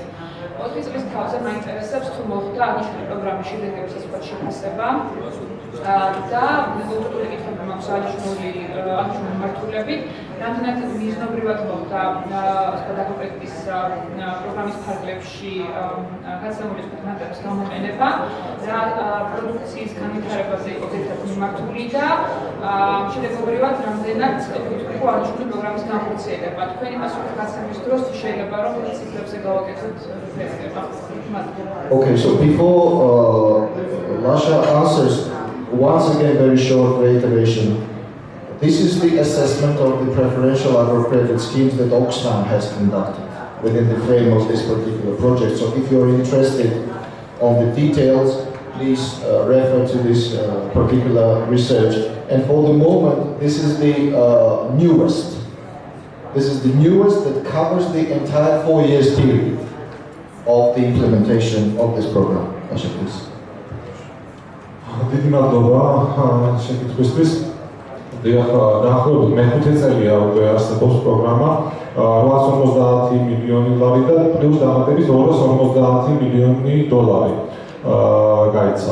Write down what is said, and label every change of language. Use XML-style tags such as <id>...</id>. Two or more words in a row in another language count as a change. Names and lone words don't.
<ka>4 წლის თავზე მაინტერესებს თუ მოხდა აღნიშნული პროგრამის შედეგების ასე ვთქვათ შეფასება და კონკრეტული კითხვები მაქვს აღნიშნული მიმართულებით, რამდენად მიზნობრივად მოხდა დაგუპრექტის პროგრამის ფარგლებში გაცემული სპეციფიკების გამოყენება, რა პროდუქციის განვითარებაზე იყო ერთად მიმართული და შედეგობრივად რამდენად იყო აღნიშნული პროგრამის განხორციელება. თქვენი პასუხის გაცემის დროს შეიძლება რომ ციფრებზე გავაკეთოთ რეფერენდუმი.</ka> <en>Okay, so before Lasha answers, once again very short reiteration. This is the assessment of the preferential agro-credit schemes that Oxfam has conducted within the frame of this particular project. So if you're interested on the details, please refer to this particular research. And for the moment, this is the newest. This is the newest that covers the entire 4 years period of the implementation of this program. Asha, please.</en> <ka>დიდი მადლობა შეკითხვისთვის. დაახლოებით მე-5 წელია უკვე არსებობს პროგრამა 850 მილიონი ლარი და პლუს დამატებით 250 მილიონი დოლარი გაიცა.</ka>